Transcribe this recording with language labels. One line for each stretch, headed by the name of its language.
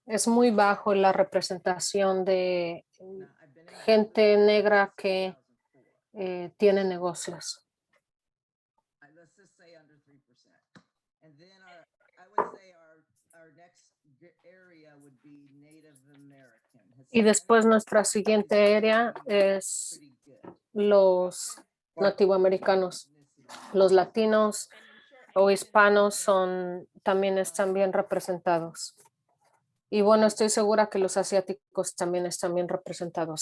Spanish: Es muy bajo la representación de gente negra que tiene negocios.
English: Let's just say under 3%. And then I would say our next area would be Native American.
Spanish: Y después nuestra siguiente área es los nativoamericanos. Los latinos o hispanos también están bien representados. Y bueno, estoy segura que los asiáticos también están bien representados.